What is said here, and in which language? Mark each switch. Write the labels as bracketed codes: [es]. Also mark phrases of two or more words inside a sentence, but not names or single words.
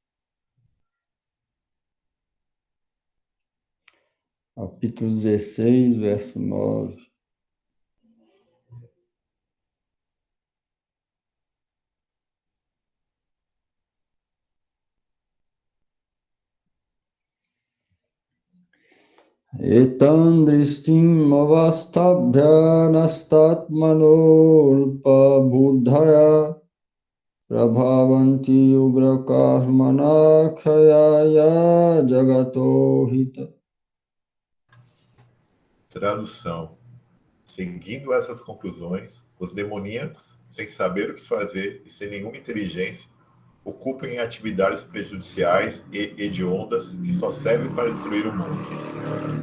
[pt] Capítulo 16, verso 9. [sa] एतां दृष्टिम् अवष्टभ्य नष्टात्मानोऽल्प बुद्धयः प्रभवन्ति उग्र कर्माणः क्षयाय जगतो हिताः. [pt] Tradução. Seguindo essas conclusões, os demoníacos, sem saber o que fazer e sem nenhuma inteligência, ocupam em atividades prejudiciais e hediondas que só servem para destruir o mundo.